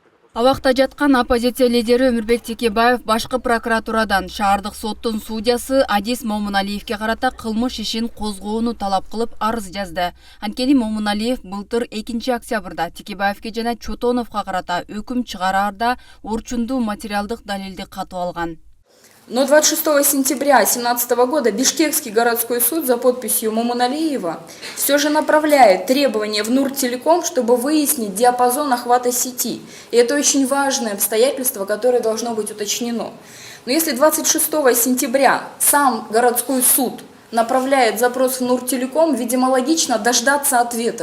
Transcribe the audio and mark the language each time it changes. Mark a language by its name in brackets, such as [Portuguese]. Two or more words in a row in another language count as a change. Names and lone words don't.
[Kyrgyz] Абакта жаткан оппозиция лидери Өмүрбек Текебаев башкы прокуратурадан шаардык соттун судьясы Адис Момуналиевке карата кылмыш ишин козгоону талап кылып арыз жазды. Анткени Момуналиев былтыр 2 октябрда Текебаевке жана Чотоновго карата өкүм чыгараарда орчундуу материалдык далилди катып алган. [Russian] Но 26 сентября 2017 года Бишкекский городской суд за подписью Момуналиева все же направляет требования в Нуртелеком, чтобы выяснить диапазон охвата сети. И это очень важное обстоятельство, которое должно быть уточнено. Но если 26 сентября сам городской суд направляет запрос в Нуртелеком, видимо, логично дождаться ответа.